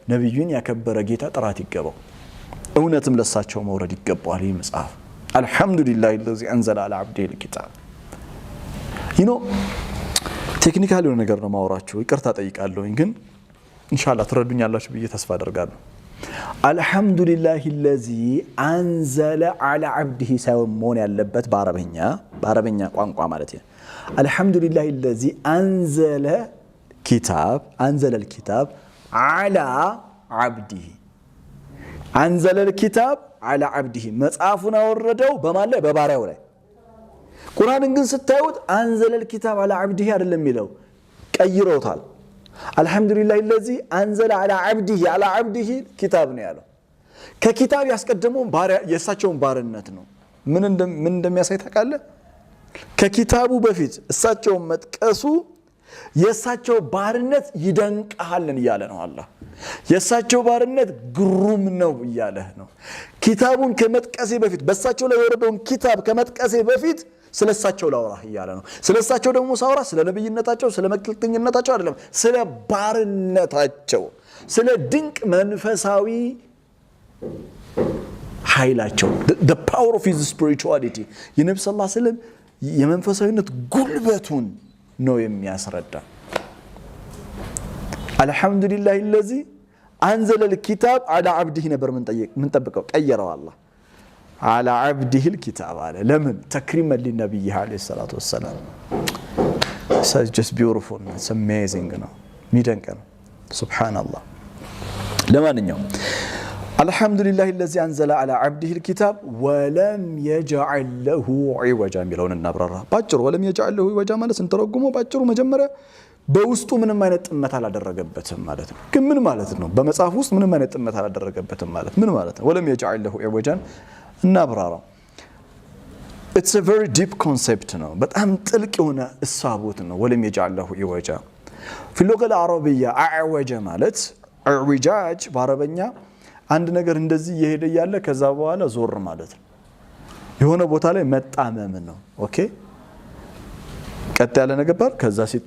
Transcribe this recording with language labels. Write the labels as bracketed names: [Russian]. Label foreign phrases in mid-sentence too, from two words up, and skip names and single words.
[Amharic] ነብዩን ያከበረ ጌታ ጥራት ይገባው እውነትም ለሳቸው መውረድ ይገባዋል ይህ መጽሐፍ [Arabic] الحمدلله الذي انزل على عبده الكتاب [Amharic] ቴክኒካሊ የሆነ ነገር ነው ማውራችሁ ይቅርታ ጠይቃለሁኝ ግን ኢንሻአላህ ትረዱኛላችሁ ብዬ ተስፋ አደርጋለሁ [Arabic] الحمدلله الذي انزل على عبده [Amharic] ሳይሆን ያለበት በአረበኛ ቋንቋ ማለት ነው [Arabic] الحمدلله الذي انزل الكتاب على عبده انزل الكتاب على عبده [Amharic] መጽሐፉን አወረደው በማን ላይ በባሪያው ላይ ቁርአንን ግን ስታዩት [Arabic] انزل الكتاب على عبده [Amharic] አይደለም የሚለው ቀይሮታል [Arabic] الحمدلله الذي انزل على عبده كتاب [Amharic] ነው ያለው ከኪታብ ያስቀደመው ባሪያ የሳቸውን ባርነት ነው ምን እንደሚያሳይ ታውቃለ ከኪታቡ በፊት እሳቸው መጥቀሱ የሳቸው ባርነት ይደንቃልን ይያለ ነው አላህ የሳቸው ባርነት ግሩም ነው ይያለ ነው ኪታቡን ከመጥቀሴ በፊት በሳቸው ላይ የወረደውን ኪታብ ከመጥቀሴ በፊት ስለሳቸው ላውራ ይያለ ነው ስለሳቸው ደግሞ ሳውራ ስለ ነብይነታቸው ስለ መክልተኝነታቸው አይደለም ስለ ባርነታቸው ስለ ድንቅ መንፈሳዊ ኃይላቸው [English] the power of his spirituality [Amharic] የነብዩ [Arabic] صلى الله عليه وسلم [Amharic] የመንፈሳዊነት ጉልበቱን ነው የሚያስረዳ [Arabic] الحمدلله الذي انزل الكتاب على عبده [Amharic] ነበር ምን ጠብቀው ቀየረው አላህ [Arabic] على عبده الكتاب على لمن تكريما للنبي عليه الصلاه والسلام [English] it's just beautiful it's amazing [Amharic] ነው ሚደንቅ ነው ሱብሃንአላህ ለማንኛውም [Arabic] الحمد لله الذي انزل على عبده الكتاب ولم يجعل له عوجا [Amharic] ሚለውን እናብራራ ባጭሩ [Arabic] ولم يجعل له عوجا [Amharic] ማለት እንተረጉመው ባጭሩ መጀመሪያ በውስጡ ምንም አይነት ጥመት አላደረገበትም ማለት ነው ግን ምን ማለት ነው በመጽሐፍ ውስጥ ምንም አይነት ጥመት አላደረገበትም ማለት ምን ማለት ነው [Arabic] ولم يجعل له عوجا [Amharic] እናብራራ [English] it's a very deep concept [Amharic] ነው በጣም ጥልቅ የሆነ እሳቦት ነው [Arabic] ولم يجعل له عوجا في اللغه العربيه [Amharic] اعوج ማለት اعوجاج በአረበኛ አንድ ነገር እንደዚህ እየሄደ ያለ ከዛ በኋላ ዞር ማለት ነው የሆነ ቦታ ላይ መጣመም ነው ኦኬ ቀጥ ያለ ነገር ከዛ